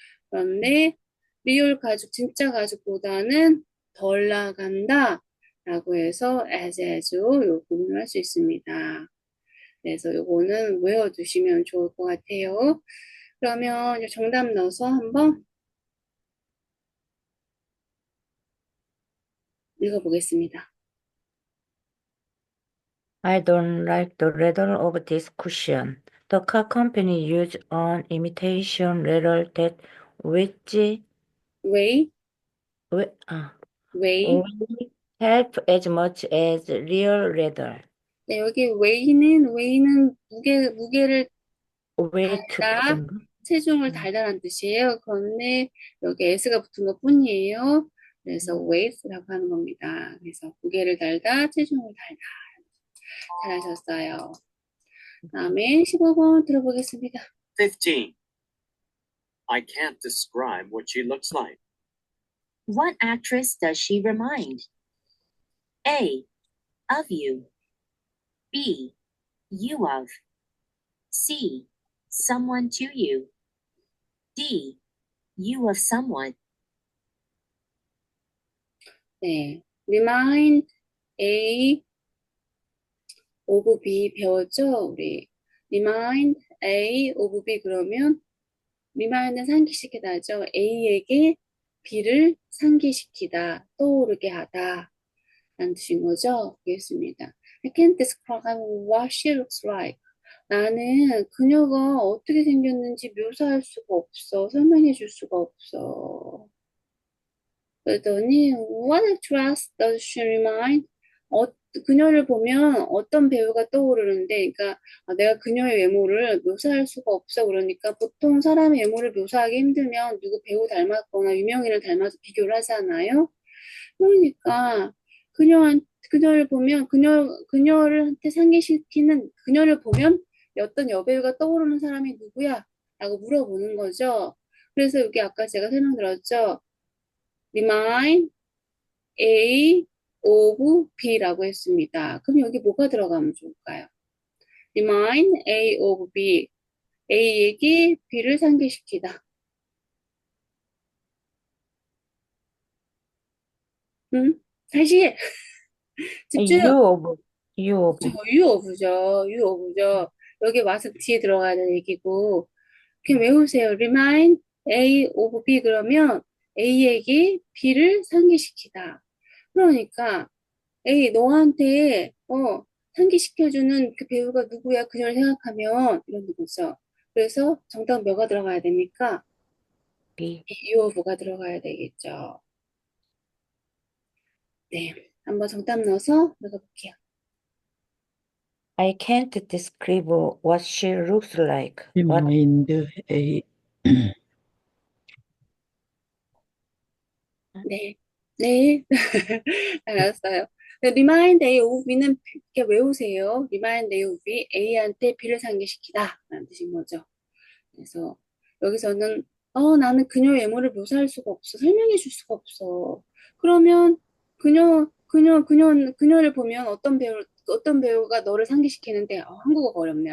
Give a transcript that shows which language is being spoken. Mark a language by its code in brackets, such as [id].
[ko] 그런데 리얼 가죽, 진짜 가죽보다는 덜 나간다 라고 해서 as 요 구문을 할 수 있습니다. 그래서 요거는 외워두시면 좋을 것 같아요. 그러면 정답 넣어서 한번 읽어보겠습니다. [en] I don't like the leather of this cushion. The car company used an imitation leather that which 웨이, will 웨이. help as much as real leather. [ko] 네, 여기 웨이는 무게를 [en] weight [ko] 달다, 같은 거? 체중을 달다라는 뜻이에요. 그런데 여기 s가 붙은 것 뿐이에요. 그래서 weight라고 하는 겁니다. 그래서 무게를 달다, 체중을 달다. 잘하셨어요. 다음에 15번 들어보겠습니다. [en] 15. I can't describe what she looks like. What actress does she remind? A. Of you. B. You of. C. Someone to you. D. You of someone. [ko] 네, remind A of B 배웠죠? 우리 remind A of B 그러면 remind는 상기시키다죠. A에게 B를 상기시키다, 떠오르게 하다 라는 뜻인 거죠. 되겠습니다. [en] I can't describe what she looks like. [ko] 나는 그녀가 어떻게 생겼는지 묘사할 수가 없어. 설명해 줄 수가 없어. 그랬더니 [en] What actress does she remind? [ko] 어, 그녀를 보면 어떤 배우가 떠오르는데, 그러니까 내가 그녀의 외모를 묘사할 수가 없어. 그러니까 보통 사람의 외모를 묘사하기 힘들면 누구 배우 닮았거나 유명인을 닮아서 비교를 하잖아요. 그러니까 그녀를 보면 그녀한테 상기시키는 그녀를 보면 어떤 여배우가 떠오르는 사람이 누구야? 라고 물어보는 거죠. 그래서 여기 아까 제가 설명드렸죠. remind A of B라고 했습니다. 그럼 여기 뭐가 들어가면 좋을까요? [en] remind A of B. [ko] A에게 B를 상기시키다. 다시 집중. [en] You of [ko] 그쵸, you of죠. 여기 와서 뒤에 들어가야 되는 얘기고. 그냥 외우세요. remind A of B 그러면 A에게 B를 상기시키다. 그러니까 A 너한테 상기시켜주는 그 배우가 누구야? 그녀를 생각하면 이런 거죠. 그래서 정답 뭐가 들어가야 됩니까? [en] B. [ko] you of가 들어가야 되겠죠. 네, 한번 정답 넣어서 읽어볼게요. [en] I can't describe what she looks like. What remind A [ko] 네, 네, 알았어요. remind A of B는 이렇게 외우세요. remind A of B, A한테 B를 상기시키다 라는 뜻인 거죠. 그래서 여기서는 나는 그녀의 외모를 묘사할 수가 없어. 설명해 줄 수가 없어. 그러면 그녀를 보면 어떤 배우가 너를 상기시키는데, 한국어가 어렵네요.